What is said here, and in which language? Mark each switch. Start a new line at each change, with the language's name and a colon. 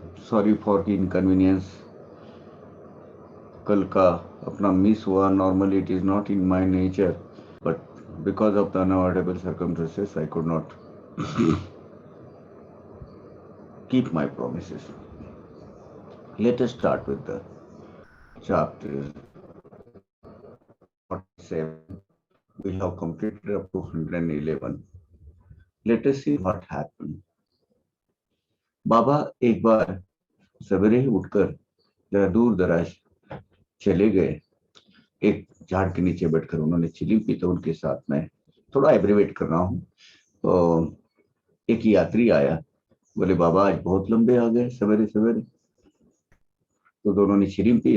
English: Sorry for the inconvenience.
Hindi: कल का अपना मिस हुआ।
English: Normally it is not in my nature, but because of the unavoidable circumstances I could not keep my promises. Let us start with the chapter 47. We have completed up to 111. Let us see what happened.
Hindi: बाबा एक बार सवेरे ही उठकर जरा दूर दराज चले गए। एक झाड़ के नीचे बैठकर उन्होंने चिली पी। तो उनके साथ में थोड़ा एब्रीवेट कर रहा हूँ। तो एक यात्री आया, बोले बाबा आज बहुत लंबे आ गए सवेरे सवेरे। तो दोनों ने चिली पी।